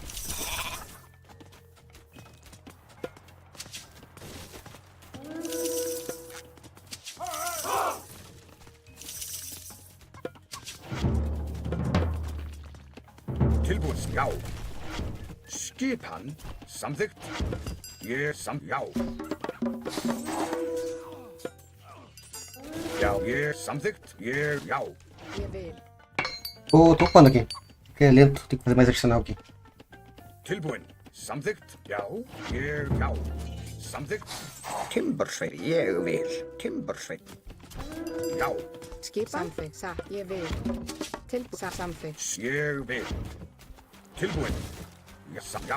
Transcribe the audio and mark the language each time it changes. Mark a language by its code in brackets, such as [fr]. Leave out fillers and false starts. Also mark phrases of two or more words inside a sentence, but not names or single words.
[is] Tilbúin. Já. Skipan. Samþykkt. Ég já. Já, ég samþykkt. Ég já. Ég vil. [pt] Tô upando aqui. Porque é lento, tem que fazer mais adicional aqui. [is] Tilbúin. Samþykkt. Já, ég já. Samþykkt. Timbursveit. Ég vil. Timbursveit. Já. Skipan. Samþykkt. Satt. Ég vil. Tilbúin. Samþykkt. Ég vil. Tilbúin. Já.